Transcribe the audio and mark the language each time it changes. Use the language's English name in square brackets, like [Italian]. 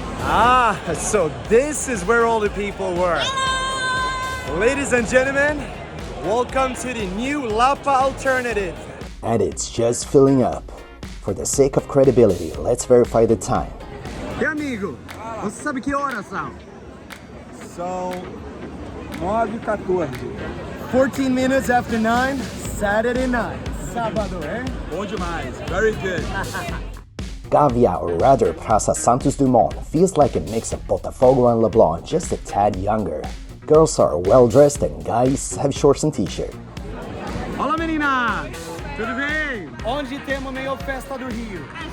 [English] Ah, so this is where all the people were. Ladies and gentlemen, welcome to the new Lapa alternative. And it's just filling up. For the sake of credibility, let's verify the time. [Portuguese] E amigo, você sabe que horas são? São 9h14. [English] 14 minutes after 9, Saturday night. [Portuguese] Sábado, eh? Bom demais. [English] Very good. Gávea, or rather Praça Santos Dumont, feels like a mix of Botafogo and Leblon, just a tad younger. Girls are well dressed and guys have shorts and t-shirt. [Portuguese] Olá meninas! Tudo bem? Onde temos a maior festa do Rio?